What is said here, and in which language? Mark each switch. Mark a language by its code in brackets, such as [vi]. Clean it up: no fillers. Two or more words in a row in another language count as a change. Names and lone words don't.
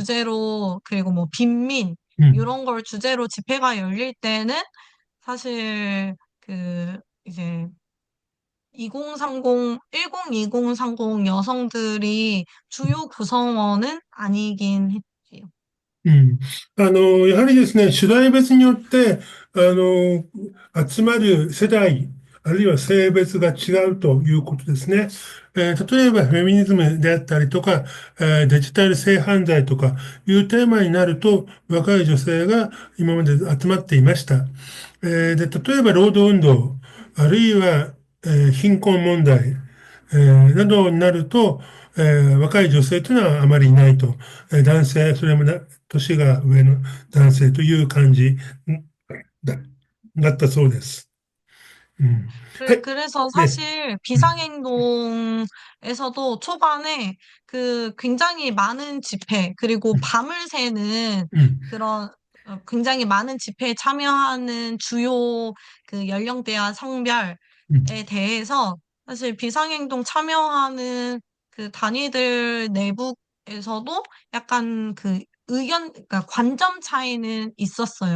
[ko] 주제로, 그리고 뭐 빈민 음, 요런 걸 주제로 집회가 열릴 때는 사실 그 이제 2030, 102030 여성들이 주요 구성원은 아니긴 했지요. [ja] うん。やはりですね、世代別によって、集まる世代、あるいは性別が違うということですね。例えば、フェミニズムであったりとか、デジタル性犯罪とかいうテーマになると、若い女性が今まで集まっていました。で、例えば、労働運動、あるいは、貧困問題、などになると、若い女性というのはあまりいないと。男性、それも年が上の男性という感じだ、だったそうです。うん。はい。 [ko] 그래서 [ja] ね。 [ko] 사실 [ja] うん。 [ko] 비상행동에서도 초반에 그 굉장히 많은 집회, 그리고 밤을 새는 [ja] うん。 [ko] 그런 굉장히 많은 집회에 참여하는 주요 그 연령대와 성별에 [ja] うん。 [ko] 대해서 사실 비상행동 참여하는 그 단위들 내부에서도 약간 그 그러니까 관점 차이는 있었어요.